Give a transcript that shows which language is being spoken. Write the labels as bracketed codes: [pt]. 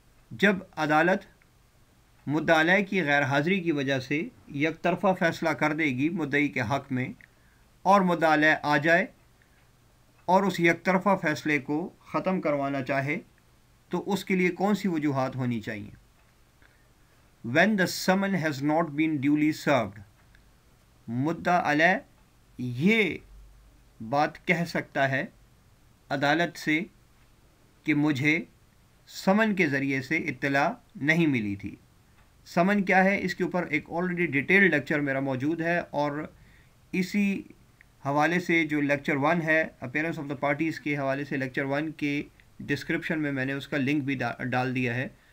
[ur] جب عدالت مدعا علیہ کی غیر حاضری کی وجہ سے یک طرفہ فیصلہ کر دے گی مدعی کے حق میں اور مدعا علیہ آ جائے اور اس یک طرفہ فیصلے کو ختم کروانا چاہے تو اس کے لیے کون سی وجوہات ہونی چاہیے. [en] When the summon has not been duly served. [ur] مدعا علیہ یہ بات کہہ سکتا ہے عدالت سے کہ مجھے سمن کے ذریعے سے اطلاع نہیں ملی تھی. سمن کیا ہے، اس کے اوپر ایک آلریڈی ڈیٹیل لیکچر میرا موجود ہے، اور اسی حوالے سے جو لیکچر 1 ہے [en] appearance of the parties [ur] کے حوالے سے لیکچر 1 کے ڈسکرپشن میں نے اس کا لنک بھی ڈال دیا ہے.